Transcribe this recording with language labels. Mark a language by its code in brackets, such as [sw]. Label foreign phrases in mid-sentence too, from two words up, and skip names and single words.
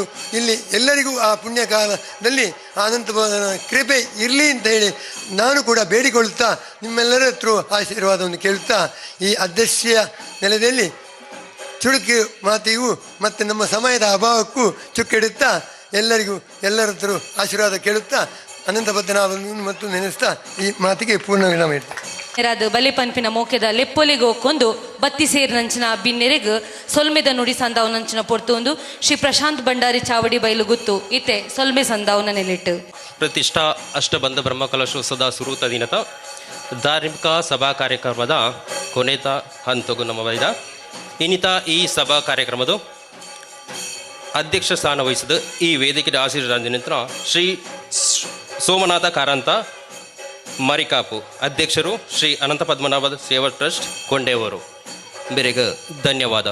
[kn] ಇಲ್ಲಿ ಎಲ್ಲರಿಗೂ ಆ ಪುಣ್ಯಕಾಲದಲ್ಲಿ ಅನಂತ ಕೃಪೆ ಇರಲಿ ಅಂತ ಹೇಳಿ ನಾನು ಕೂಡ ಬೇಡಿಕೊಳ್ಳುತ್ತಾ ನಿಮ್ಮೆಲ್ಲರ ಹತ್ರ ಆಶೀರ್ವಾದವನ್ನು ಕೇಳುತ್ತಾ ಈ ಅಧ್ಯಕ್ಷೀಯ ನೆಲೆಯಲ್ಲಿ ಚುಡುಕು ಮಾತಿಗೂ ಮತ್ತು ನಮ್ಮ ಸಮಯದ ಅಭಾವಕ್ಕೂ ಚುಕ್ಕಿಡುತ್ತಾ ಎಲ್ಲರಿಗೂ ಎಲ್ಲರ ಹತ್ರ ಆಶೀರ್ವಾದ ಕೇಳುತ್ತಾ ಅನಂತ ಪದ್ಮನಾಭನನ್ನು ಮತ್ತು ನೆನೆಸ್ತಾ ಈ ಮಾತಿಗೆ ಪೂರ್ಣ ವಿರಾಮ ಇಡ್ತಾರೆ. [tcy] ಬಲಿ ಪಂಪಿನ ಮೋಕೆದ ಲೆಪ್ಪೊಲಿಗೆ ಹೋಗ್ಕೊಂಡು ಬತ್ತಿ ಸೇರಿನಂಚಿನ ಬಿನ್ನೆರೆಗ್ ಸೊಲ್ಮೆದ ನುಡಿ ಸಂದಾವನಂಚಿನ ಪೊರ್ತೊಂದು ಶ್ರೀ ಪ್ರಶಾಂತ್ ಭಂಡಾರಿ ಚಾವಡಿ ಬೈಲು ಗುತ್ತು ಇತ್ತೆ ಸೊಲ್ಮೆ ಸಂದಾವನ ನೆಲೆಟ್ಟು ಪ್ರತಿಷ್ಠಾ ಅಷ್ಟಬಂಧ ಬ್ರಹ್ಮಕಲಶೋತ್ಸವದ ಸುರೂತ ದಿನದ ಧಾರ್ಮಿಕ ಸಭಾ ಕಾರ್ಯಕ್ರಮದ ಕೊನೆತ ಹಂತಗೂ ನಮ್ಮ ಬೈದ ಇನ್ನಿತ ಈ ಸಭಾ ಕಾರ್ಯಕ್ರಮದ ಅಧ್ಯಕ್ಷ ಸ್ಥಾನ ವಹಿಸಿದ ಈ ವೇದಿಕೆಯ ಆಶೀರ್ವಾದ ಶ್ರೀ ಸೋಮನಾಥ ಕಾರಂತ ಮರಿಕಾಪು ಅಧ್ಯಕ್ಷರು ಶ್ರೀ ಅನಂತ ಪದ್ಮನಾಭ ಸೇವಾ ಟ್ರಸ್ಟ್ ಕೊಂಡೇವರು ಬೇರೆಗೆ ಧನ್ಯವಾದ.